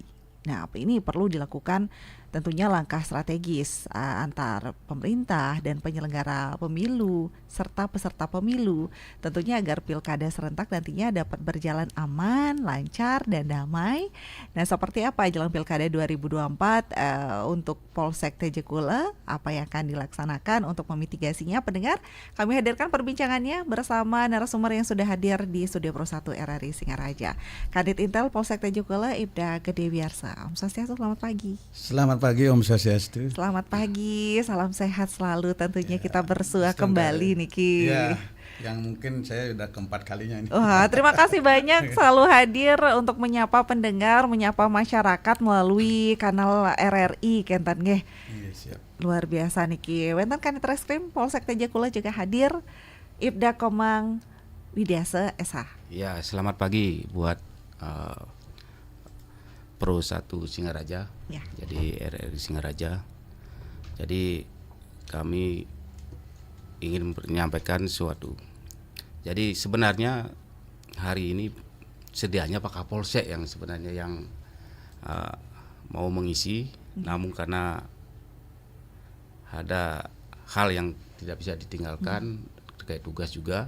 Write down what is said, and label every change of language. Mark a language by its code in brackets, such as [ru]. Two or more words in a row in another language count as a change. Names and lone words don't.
[id] Nah, ini perlu dilakukan tentunya langkah strategis antar pemerintah dan penyelenggara pemilu serta peserta pemilu, tentunya agar pilkada serentak nantinya dapat berjalan aman, lancar, dan damai. Nah, seperti apa jelang pilkada 2024 untuk Polsek Tejakula, apa yang akan dilaksanakan untuk memitigasinya? Pendengar, kami hadirkan perbincangannya bersama narasumber yang sudah hadir di Studio Pro 1 RRI Singaraja. Kanit Intel Polsek Tejakula Ibda Gede Wiarsa. [ban] Om Swastiastu, [id] selamat pagi. Selamat pagi, [ban] Om Swastiastu. [id] Selamat pagi, salam sehat selalu tentunya ya, kita bersua kembali Niki. Ya, yang mungkin saya udah keempat kalinya ini. Wah, terima kasih banyak selalu hadir untuk menyapa pendengar, menyapa masyarakat melalui kanal RRI Kentan nggih. Iya, siap. Luar biasa Niki. Wenten Kanit Reskrim Polsek Tejakula juga hadir, Ibda Komang Widiase SH. Ya, selamat pagi buat Pro 1 Singaraja, ya. Jadi RRI Singaraja. Jadi kami ingin menyampaikan sesuatu. Jadi sebenarnya hari ini sedianya Pak Kapolsek yang sebenarnya yang mau mengisi, namun karena ada hal yang tidak bisa ditinggalkan terkait tugas juga.